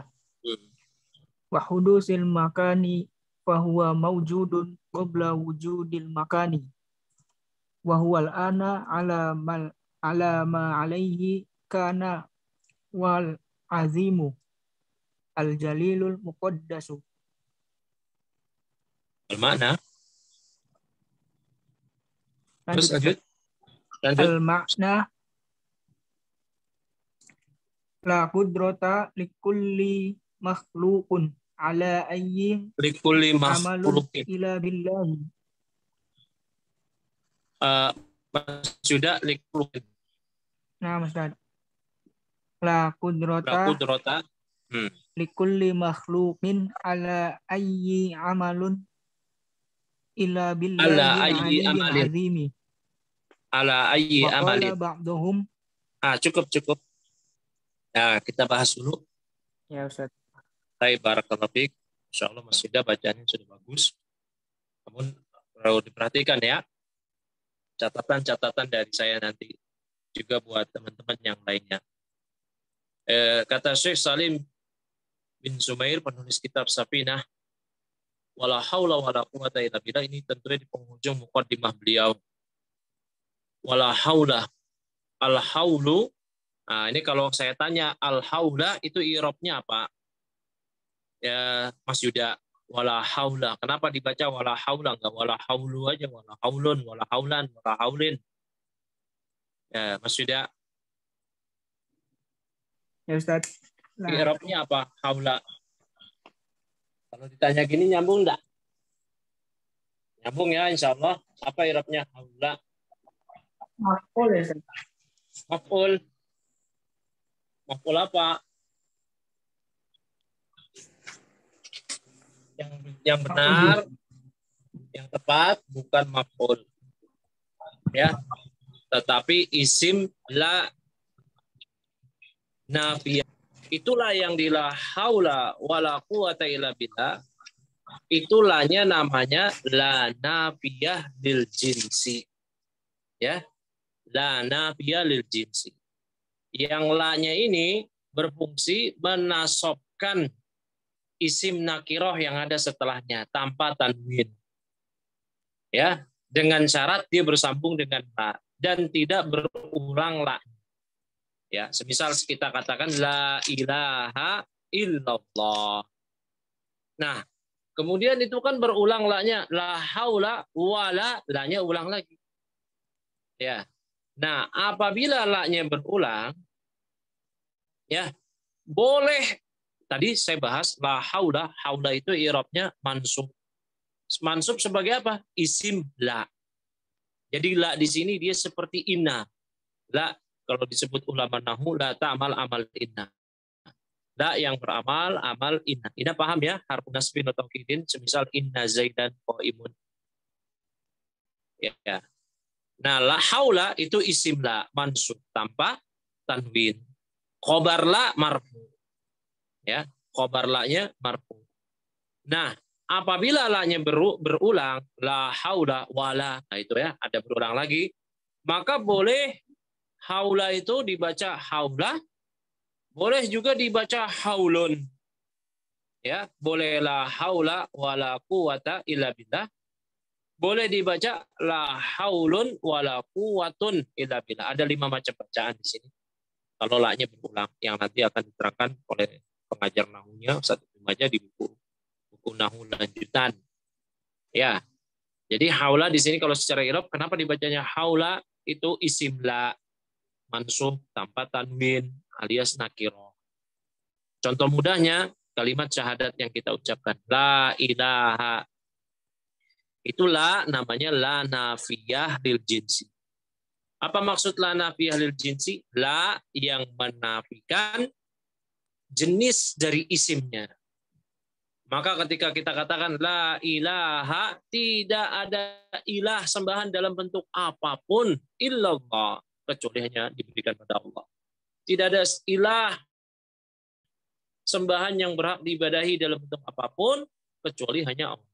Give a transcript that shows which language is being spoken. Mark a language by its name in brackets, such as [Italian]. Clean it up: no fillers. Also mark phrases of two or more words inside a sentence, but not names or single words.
[Arabic] وحدوث المكان فهو موجود قبل وجود المكان وهو الآن على ما عليه كان والعظيم الجليل المقدس. [Indonesian] Al-makna. Terus lanjut. [Arabic] المعنى لا قدرة لكل مخلوق على أي likulli amalun makhluqin. إلا بالله. [Indonesian] Sudah likulli. Nah, Mas Ustaz. [Arabic] لا قدرة لكل مخلوق على أي عمل إلا بالله العلي العظيم. على أي عمل. Ba'duhum. [Indonesian] Cukup. Nah, kita bahas dulu. Ya, Ustaz. [Arabic] Baik, بارك الله فيك. [Indonesian] Insyaallah Mas Yuda bacanya sudah bagus. Namun perlu diperhatikan ya. Catatan-catatan dari saya nanti juga buat teman-teman yang lainnya. Kata Syekh Salim bin Sumair, penulis kitab Safinah, [Arabic] ولا حول ولا قوة إلا بالله, [Indonesian] ini tentunya di penghujung muqaddimah beliau. [Arabic] ولا حول الحول. [Indonesian] Nah, ini kalau saya tanya [Arabic] الحول [Indonesian] itu i'rabnya apa? Ya, Mas Yuda, [Arabic] ولا حول. [Indonesian] Kenapa dibaca [Arabic] ولا حول, [Indonesian] enggak [Arabic] ولا حول [Indonesian] aja, [Arabic] ولا حولٌ ولا حولاً ولا حولٍ? [Indonesian] Ya, Mas Yuda. Ya, Ustaz. Nah, i'rabnya apa? Haula. Kalau ditanya gini nyambung enggak? Nyambung ya, insyaallah. Apa i'rabnya haula? Maf'ul ya, Ustaz. Maf'ul. Maf'ul apa? Yang benar, yang tepat bukan maf'ul. Ya. Tetapi isim [Arabic] لا نافية. [Indonesian] Itulah yang di [Arabic] لا حول ولا قوة إلا بالله. [Indonesian] Itulahnya namanya [Arabic] لا نافية للجنس. Ya. لا نافية للجنس. [Indonesian] Yang la-nya ini berfungsi menasobkan isim nakiroh yang ada setelahnya tanpa tanwin. Ya, dengan syarat dia bersambung dengan la dan tidak berulang la. Ya, semisal kita katakan [Arabic] لا إله إلا الله. [Indonesian] Nah, Kemudian itu kan berulang la-nya, [Arabic] لا حول ولا, [Indonesian] la-nya ulang lagi. Ya. Nah, apabila la-nya berulang, ya, boleh tadi saya bahas la haula, haula itu i'rabnya mansub. Mansub sebagai apa? Isim la. Jadi la di sini dia seperti inna. La kalau disebut ulama nahwu [Arabic] لا تعمل عمل إن. [Indonesian] La yang beramal amal inna. Inna paham ya? [Arabic] حرف نصب [Indonesian] atau taukidin semisal [Arabic] إن زيدا قائم. [Indonesian] Ya. Nah, [Arabic] لا حول [Indonesian] itu isim la mansub tanpa tanwin. [Arabic] خبر لا مرفوع. [Indonesian] Ya, khobar la-nya marfu. Nah, apabila la-nya berulang, [Arabic] لا حول ولا, [Indonesian] nah itu ya, ada berulang lagi, maka boleh haula itu dibaca haula, boleh juga dibaca haulun. [Arabic] Ya, boleh لا حول ولا قوة إلا بالله. Boleh dibaca لا حولٌ ولا قوةٌ إلا بالله. [Indonesian] Ada 5 macam bacaan di sini. Kalau la-nya berulang, yang nanti akan diterangkan oleh pengajar nahunya Ustaz aja di buku nahu lanjutan. Ya. Jadi haula di sini kalau secara i'rab kenapa dibacanya haula itu isim la mansub tanpa tanwin alias nakiro. Contoh mudahnya kalimat syahadat yang kita ucapkan [Arabic] لا إله. [Indonesian] Itulah namanya [Arabic] لا نافية للجنس. [Indonesian] Apa maksud [Arabic] لا نافية للجنس? [Indonesian] La yang menafikan jenis dari isimnya. Maka ketika kita katakan [Arabic] لا إله, [Indonesian] tidak ada ilah sembahan dalam bentuk apapun illallah, kecuali hanya diberikan pada Allah. Tidak ada ilah sembahan yang berhak diibadahi dalam bentuk apapun kecuali hanya Allah.